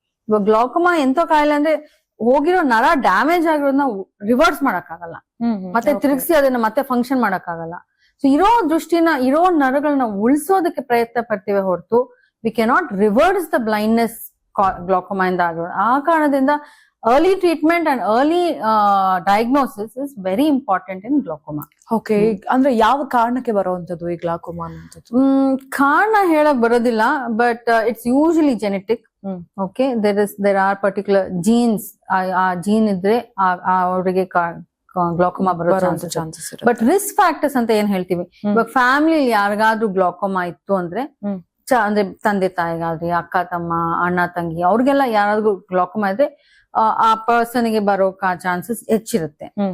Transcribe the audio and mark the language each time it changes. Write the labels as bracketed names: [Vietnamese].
[Kannada] ಇವಾಗ ಗ್ಲಾಕೋಮಾ ಎಂತ ಕಾಯಿಲೆ ಅಂದ್ರೆ ಹೋಗಿರೋ ನರ ಡ್ಯಾಮೇಜ್ ಆಗಿರೋದನ್ನ ರಿವರ್ಸ್ ಮಾಡಕ್ ಆಗಲ್ಲ, ಮತ್ತೆ ತಿರುಗಿಸಿ ಅದನ್ನ ಮತ್ತೆ ಫಂಕ್ಷನ್ ಮಾಡಕ್ ಆಗಲ್ಲ. ಸೊ ಇರೋ ನರಗಳನ್ನ ಉಳಿಸೋದಕ್ಕೆ ಪ್ರಯತ್ನ ಪಡ್ತೀವಿ ಹೊರತು [English] we cannot reverse the blindness [Kannada] glaucoma ಇಂದ ಆಗಿರೋದು. ಆ ಕಾರಣದಿಂದ [English] early treatment and early diagnosis is very important in glaucoma. [Kannada] Okay, ಅಂದ್ರೆ ಯಾವ ಕಾರಣಕ್ಕೆ ಬರುವಂತದ್ದು ಈ ಗ್ಲಾಕೋಮಾ ಅನ್ನುವಂಥದ್ದು? ಕಾರಣ ಹೇಳಕ್ ಬರೋದಿಲ್ಲ, [English] But it's usually genetic. [Kannada] Okay, [English] there are particular genes. [Kannada] ಆ ಜೀನ್ ಇದ್ರೆ ಅವರಿಗೆ ಗ್ಲಾಕೋಮಾ ಬರೋ ಚಾನ್ಸಸ್. ಬಟ್ ರಿಸ್ಕ್ ಫ್ಯಾಕ್ಟರ್ಸ್ ಅಂತ ಏನ್ ಹೇಳ್ತೀವಿ, ಇವಾಗ ಫ್ಯಾಮಿಲಿ ಯಾರಿಗಾದ್ರೂ ಗ್ಲಾಕೋಮಾ ಇತ್ತು ಅಂದ್ರೆ ಅಂದ್ರೆ ತಂದೆ ತಾಯಿಗಾದ್ರಿ, ಅಕ್ಕ ತಮ್ಮ, ಅಣ್ಣ ತಂಗಿ, ಅವ್ರಿಗೆಲ್ಲ ಯಾರಾದ್ರೂ ಗ್ಲಾಕೋಮಾ ಇದ್ರೆ ಆ ಪರ್ಸನ್ ಗೆ ಬರೋ ಚಾನ್ಸಸ್ ಹೆಚ್ಚಿರುತ್ತೆ.